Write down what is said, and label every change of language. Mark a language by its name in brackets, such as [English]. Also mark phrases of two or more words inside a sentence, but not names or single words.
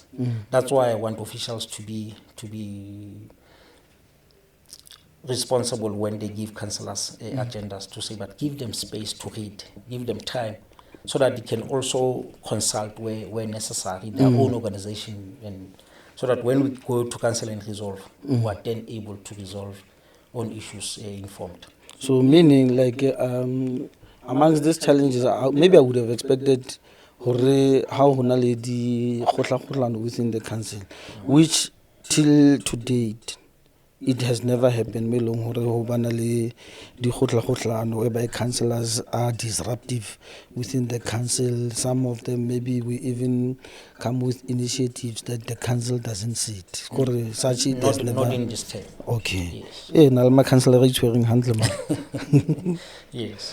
[English] That's why I want officials to be responsible when they give councillors agendas, to say, but give them space to read, give them time, so that they can also consult where necessary, their own organization, and so that when we go to council and resolve, we are then able to resolve on issues informed. So meaning like amongst these challenges, maybe I would have expected how [Southern Sotho] hona le di kgotla-kgotlano [English] within the council, which till to date it has never happened. [Southern Sotho] Me long hore ho bana le di kgotla-kgotlano [English] whereby councillors are disruptive within the council. Some of them maybe we even come with initiatives that the council doesn't sit. Such it has never. Not in this term. Okay. Yes. Nalma councillor is wearing handle. Yes.